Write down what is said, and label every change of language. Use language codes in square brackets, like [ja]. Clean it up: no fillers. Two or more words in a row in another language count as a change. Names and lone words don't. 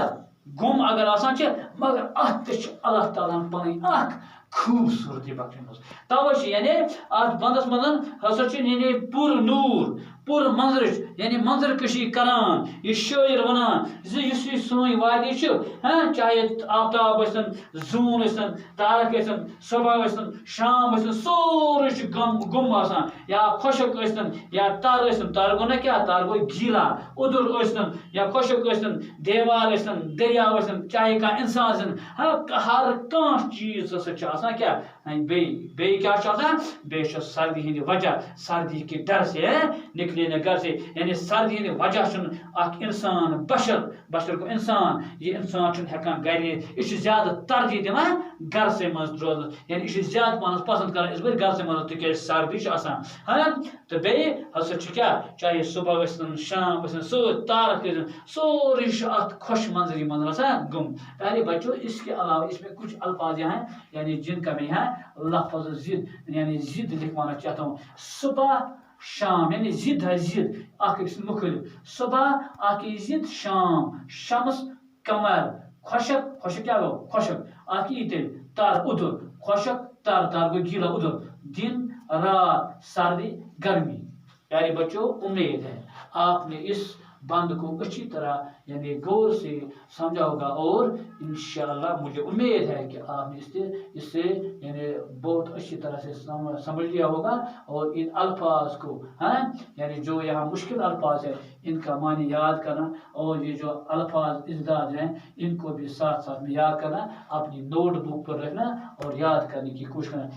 [ks] گوٚم اگر آسان چھِ، مگر اتھ تہِ چھِ اللہ تعالیٰ ہن پنٕنۍ اکھ خوٗبصوٗرتی بخشمٕژ، توے چھِ یعنی اتھ ونٛدس منٛز ہسا چھِ یعنی پوٗرٕ نوٗر، پوٗرٕ منظرٕچ یعنی منظر کشی کران یہ شٲعر ونان زِ یُس یہِ سٲنۍ وادی چھِ، چاہے آفتاب ٲسِن، زوٗن ٲسِن، تارک ٲسِن، صبح ٲسِن، شام ٲسِن، سورُے چھُ گوٚم آسان، یا خۄشک ٲسِن یا تر ٲسِن، تر گوٚو نا کیٛاہ؟ تر گوٚو گیٖلا، اوٚدُر ٲسِن یا خۄشک ٲسِن، دیوار ٲسِن، دٔریاو ٲسِن، چاہے کانٛہہ اِنسان ٲسِن، ہر کانٛہہ چیز ہسا چھُ آسان کیٛاہ؟ بیٚیہِ کیٛاہ چھُ آسان؟ بیٚیہِ چھُ سردی ہٕنٛدِ وجہ، [ur] سردی کے ڈر سے نکلے نہ گھر سے، [ks] یعنی سردی ہٕنٛدِ وجہ چھُنہٕ اکھ انسان بشر کو انسان، یہ انسان چھُنہٕ ہٮ۪کان گرِ نیٖرِتھ، یہِ چھُ زیادٕ ترجیح دِوان گرسٕے منٛز روزنس، یعنی یہِ چھُ زیادٕ پہنس پسنٛد کران أسۍ گژھِ گرسٕے منٛز، تِکیٛازِ سردی چھِ آسان، تہٕ بیٚیہِ ہسا چھُ کیٛاہ؟ چاہے صبح ٲسِن، شام ٲسِن، سۭتۍ تارک ٲسِن، سورُے چھُ اتھ خۄش منظری منٛز آسان گم۔ [ur] پیارے بچوں، اس کے علاوہ اس میں کچھ الفاظ ہیں یعنی جن کا میں یہاں لفظ ضد لکھوانا چاہتا ہوں۔ صبح شام یعنی ضد ہے، [ks] ضد اکھ أکِس مختلف، صبح اکھ ضد، شام شمس قمر، خۄشک کیا گو؟ خۄشک اکھ تیٚلہِ تر اوٚدُر، خۄشک تر گو گیلا اوٚدُر، [ur] دن رات سردی گرمی۔ پیارے بچوں، امید ہے آپ نے اس بند کو اچھی طرح یعنی غور سے سمجھا ہوگا، اور انشاءاللہ مجھے امید ہے کہ آپ نے اس سے یعنی بہت اچھی طرح سے سمجھ لیا ہوگا، اور ان الفاظ کو یعنی جو یہاں مشکل الفاظ ہیں ان کا معنی یاد کرنا، اور یہ جو الفاظ اجداد ہیں ان کو بھی ساتھ ساتھ میں یاد کرنا، اپنی نوٹ بک پر رکھنا اور یاد کرنے کی کوشش کرنا۔